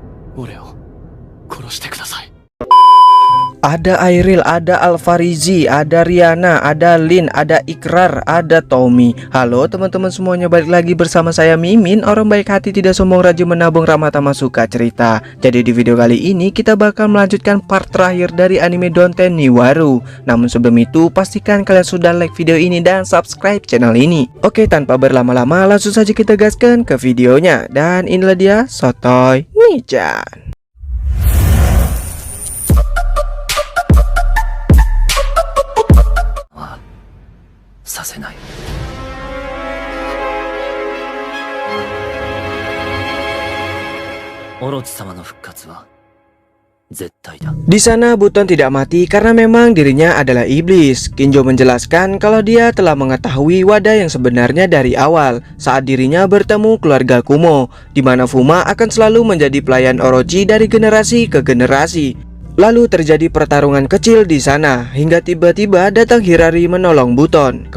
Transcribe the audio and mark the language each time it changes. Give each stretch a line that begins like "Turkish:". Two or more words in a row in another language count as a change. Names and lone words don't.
Japanese: 俺を殺してください。
Indonesian: Ada Airil, ada Alfarizi, ada Riana, ada Lin, ada Ikrar, ada Tommy. Halo teman-teman semuanya, balik lagi bersama saya Mimin, orang baik hati, tidak sombong, rajin menabung, ramah tamah, suka cerita. Jadi di video kali ini kita bakal melanjutkan part terakhir dari anime Donten Niwaru. Namun sebelum itu pastikan kalian sudah
English: like video
Indonesian: ini dan
English: subscribe channel
Indonesian: ini. Oke, tanpa berlama-lama langsung saja kita gaskan ke videonya. Dan inilah dia Sotoy Nichan.
Japanese: させない。オロチ様の復活は絶対だ。
Indonesian: Di sana Buton tidak mati karena memang dirinya adalah iblis. Kinjo menjelaskan kalau dia telah mengetahui wadah yang sebenarnya dari awal saat dirinya bertemu keluarga Kumo, di mana Fuma akan selalu menjadi pelayan Orochi dari generasi ke generasi. Lalu terjadi pertarungan kecil di sana hingga tiba-tiba datang Hirari menolong Buton.